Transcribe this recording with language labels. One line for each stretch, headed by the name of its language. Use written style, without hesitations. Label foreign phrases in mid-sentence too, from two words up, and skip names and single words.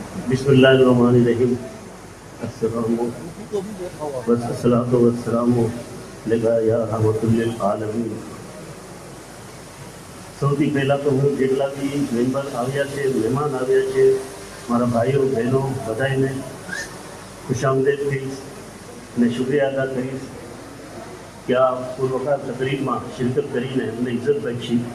Arabic: بسم الله الرحمن الرحيم. الصلاة والسلام عليك يا رحمة للعالمين.
Gujarati: સૌથી પહેલાં તો હું જેટલા બી મેમ્બર આવ્યા છે, મહેમાન આવ્યા છે, મારા ભાઈઓ બહેનો બધાને ખુશામદેદ કહીશ અને શુક્રિયા અદા કરીશ કે આ પૂર્વકાર તકરીબમાં શિરકત કરીને એમને ઇજ્જત બક્ષી।